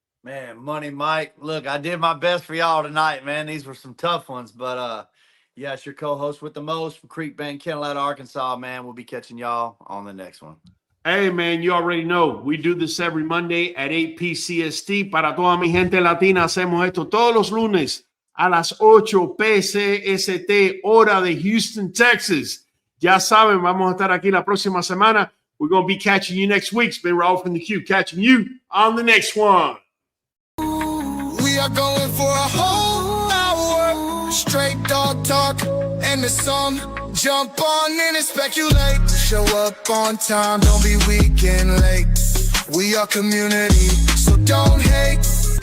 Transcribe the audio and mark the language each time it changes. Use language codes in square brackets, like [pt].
[en] Man, Money Mike, look, I did my best for y'all tonight, man. These were some tough ones, but yeah, it's your co-host with the most from Creek Bank, Kennel, Arkansas, man. We'll be catching y'all on the next one. Hey, man, you already know. We do this every Monday at 8 p.m. [es] Para toda mi gente latina, hacemos esto todos los lunes a las 8 p.m. hora de Houston, Texas. Ya saben, vamos a estar aquí la próxima semana. [en] We're going to be catching you next week. It's been Raul from the Q, catching you on the next one. We are going for a whole hour, straight dog talk and the song. Jump on in and speculate. Show up on time, don't be weak and late. We are community, so don't hate.